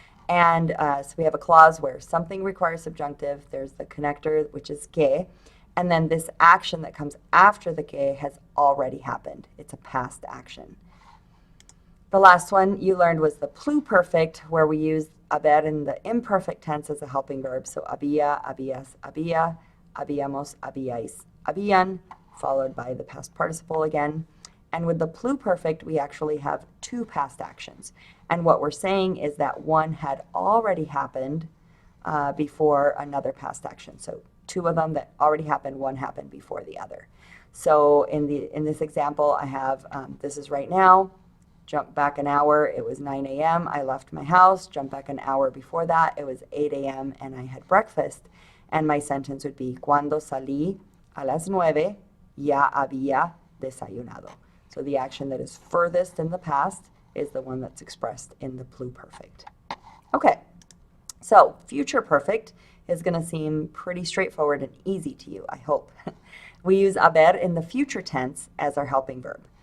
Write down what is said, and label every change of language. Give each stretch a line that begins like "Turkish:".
English: And so we have a clause where something requires subjunctive, there's the connector, which is que, and then this action that comes after the que has already happened. It's a past action. The last one you learned was the pluperfect, where we use haber in the imperfect tense as a helping verb. So
Spanish: había, habías, había, habíamos, habíais, habían,
English: followed by the past participle again. And with the pluperfect, we actually have two past actions. And what we're saying is that one had already happened before another past action. So two of them that already happened, one happened before the other. So in this example, I have, this is right now, jump back an hour, it was 9 a.m., I left my house, jump back an hour before that, it was 8 a.m., and I had breakfast. And my sentence would be,
Spanish: cuando salí a las 9, ya había desayunado.
English: So the action that is furthest in the past is the one that's expressed in the pluperfect. Okay, so future perfect is going to seem pretty straightforward and easy to you, I hope. We use haber in the future tense as our helping verb.